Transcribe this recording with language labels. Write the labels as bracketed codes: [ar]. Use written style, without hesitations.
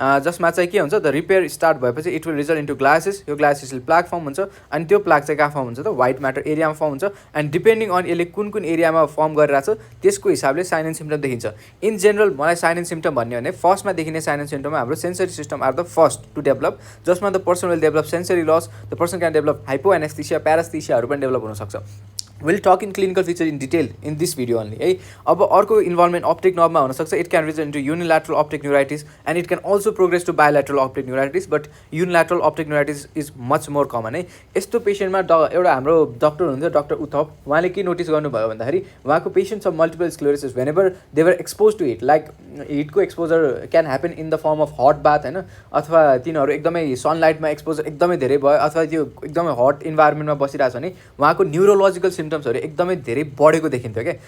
[ne] जसमा चाहिँ के हुन्छ [en] the repair start [ne] भएपछि [en] it will result into gliosis [ne] यो ग्लासिसले प्लाग फर्म हुन्छ अनि त्यो प्लाग चाहिँ कहाँ फर्म हुन्छ त व्हाइट म्याटर एरियामा फर्म हुन्छ एन्ड डिपेन्डिङ अन यसले कुन कुन एरियामा फर्म गरिरहेको छ त्यसको हिसाबले साइन एन्ड सिम्टम देखिन्छ [en] in general [ne] मलाई साइन एन्ड सिम्टम भन्यो भने फर्स्टमा देखिने साइन एन्ड सिम्टममा हाम्रो sensory system [en] are the first to develop [ne] जसमा [en] the person will develop sensory loss the person can develop hypo anaesthesia [ne] प्यारास्थेसियाहरू पनि डेभलप हुनसक्छ [en] We'll talk in clinical feature in detail in this video only. [ne] है अब अर्को involvement optic नर्भमा हुन सक्छ. [en] It can result into unilateral optic neuritis and it can also progress to bilateral optic neuritis, but unilateral optic neuritis is much more common. [ne] है यस्तो पेसेन्टमा एउटा हाम्रो doctor हुनुहुन्छ डक्टर उथप, उहाँले के नोटिस गर्नुभयो भन्दाखेरि उहाँको patients of multiple sclerosis [en] whenever they were expose to heat, [ne] like हिटको exposure [en] can happen in the form of hot bath [ne] होइन, अथवा तिनीहरू एकदमै सनलाइटमा एक्सपोजर एकदमै धेरै भयो अथवा त्यो एकदमै हट इन्भाइरोमेन्टमा बसिरहेको छ भने उहाँको न्युरोलोजिकल सिम्टम्सहरू एकदमै धेरै बढेको देखिन्थ्यो क्या.